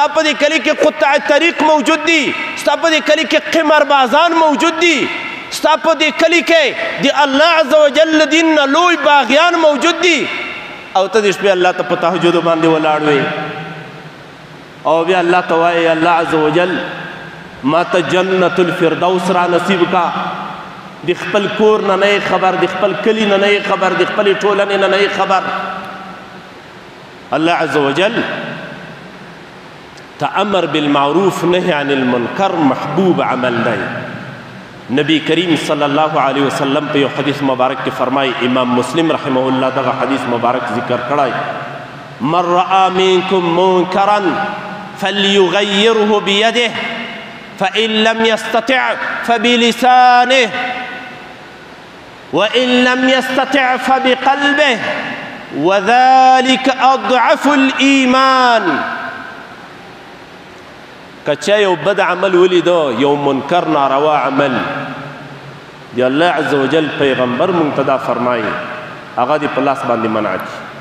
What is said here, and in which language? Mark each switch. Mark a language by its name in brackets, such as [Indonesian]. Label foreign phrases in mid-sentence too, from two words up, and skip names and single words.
[Pashto] په دې کلي کې قطع طریق موجود دي ستا په دې کلي کې قماربازان موجود دي ستا په دې کلي کې د الله [Arabic] عز وجل [Pashto] دین نه لوی باغیان موجود دي او ته د شپې الله ته په تهجدو باندې ولاړ وې او بیا الله ته وایې الله [Arabic] عز وجل [Pashto] ما ته جنت الفردوس را نصیب کا د خپل کور نه نه خبر د خپل کلي نه نه خبر د خپلې ټولنې نه نه خبر الله [Arabic] عز وجل تأمر بالمعروف نهي عن المنکر [Pashto] محبوب عمل دی نبی کریم [Arabic] صلی الله علیه وسلم [Pashto] په یو حدیث مبارک کې فرمایي امام مسلم [Arabic] رحمه الله [Pashto] دغه حدیث مبارک ذکر کړی [Arabic] من رأى منکم منکرا فليغيره بيده فإن لم يستطع فبلسانه وإن لم يستطع فبقلبه وذلك أضعف الإيمان [Pashto] کچا یو بد عمل ولیدو یو منکر ناروا عمل دی الله [Arabic] عز وجل [Pashto] پیغمبر مونږ ته دا فرمایي هغه دې په لاس باندې منع کړي